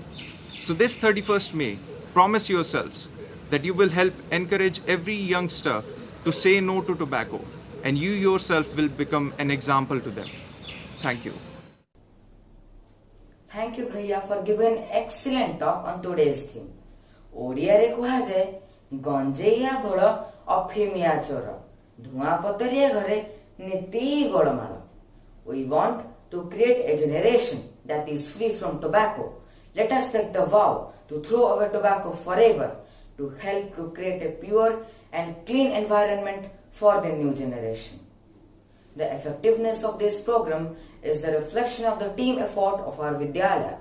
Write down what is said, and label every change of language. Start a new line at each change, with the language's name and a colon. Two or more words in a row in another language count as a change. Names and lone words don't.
English: So this 31st May, promise yourselves that you will help encourage every youngster to say no to tobacco, and you yourself will become an example to them. Thank you. Thank you, Bhaiya, for giving an excellent talk on today's theme.
Odia: ଓଡ଼ିଆରେ କୁହାଯାଏ ଗଞ୍ଜେଇଆ ଗୋଳ ଅଫିମିଆ ଚୋର ଧୂଆଁ ପତରିଆ ଘରେ ନୀତି ଗୋଳମାଳ.
English: We want to create a generation that is free from tobacco. Let us take the vow to throw away tobacco forever to help to create a pure and clean environment for the new generation. The effectiveness of this program is the reflection of the team effort of our Vidyalaya.